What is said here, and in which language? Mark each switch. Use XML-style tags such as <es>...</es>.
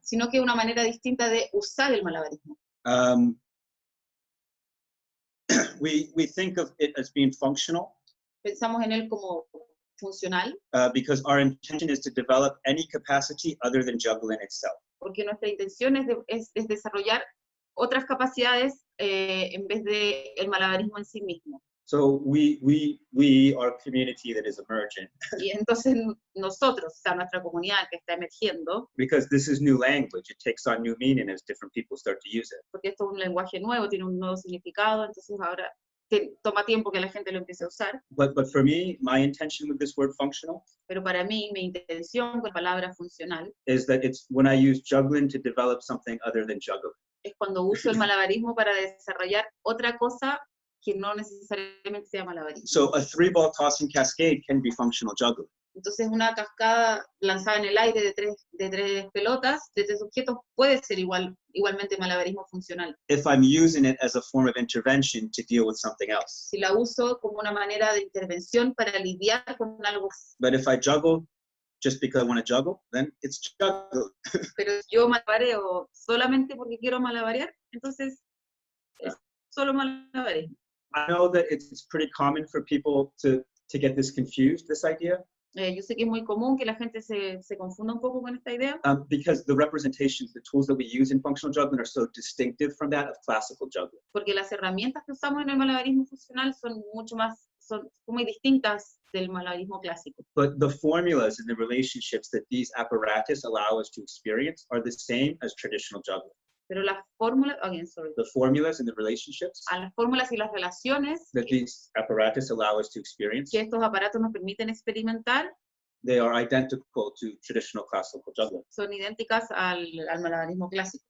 <es>sino que una manera distinta de usar el malabarismo.</es> <en>We think of it as being functional</en> <es>Pensamos en él como funcional</es> <en>because our intention is to develop any capacity other than juggling itself.</en> <es>porque nuestra intención es desarrollar otras capacidades en vez de el malabarismo en sí mismo.</es> <en>So we are a community that is emergent</en> <es>Y entonces nosotros, o sea, nuestra comunidad que está emergiendo,</es> <en>because this is new language. It takes on new meaning as different people start to use it.</en> <es>porque esto es un lenguaje nuevo, tiene un nuevo significado, entonces ahora toma tiempo que la gente lo empiece a usar.</es> <en>But for me, my intention with this word functional</en> <es>Pero para mí, mi intención con la palabra funcional</es> <en>is that it's when I use juggling to develop something other than juggling.</en> <es>es cuando uso el malabarismo para desarrollar otra cosa que no necesariamente sea malabarismo.</es> <en>So a 3-ball tossing cascade can be functional juggling.</en> <es>Entonces una cascada lanzada en el aire de tres pelotas, de tres objetos, puede ser igualmente malabarismo funcional.</es> <en>If I'm using it as a form of intervention to deal with something else.</en> <es>Si la uso como una manera de intervención para lidiar con algo.</es> <en>But if I juggle just because I want to juggle, then it's juggle.</en> <es>Pero si yo malabareo solamente porque quiero malabarear, entonces es solo malabarismo.</es> <en>I know that it's pretty common for people to get this confused, this idea.</en> <es>Yo sé que es muy común que la gente se confunda un poco con esta idea.</es> <en>Because the representations, the tools that we use in functional juggling are so distinctive from that of classical juggling.</en> <es>Porque las herramientas que usamos en el malabarismo funcional son muy distintas del malabarismo clásico.</es> <en>But the formulas and the relationships that these apparatus allow us to experience are the same as traditional juggling.</en> <es>Pero las fórmulas,</es> <en>again, sorry. The formulas and the relationships</en> <es>A las fórmulas y las relaciones</es> <en>that these apparatus allow us to experience,</en> <es>que estos aparatos nos permiten experimentar</es> <en>they are identical to traditional classical juggling.</en> <es>son idénticas al malabarismo clásico.</es>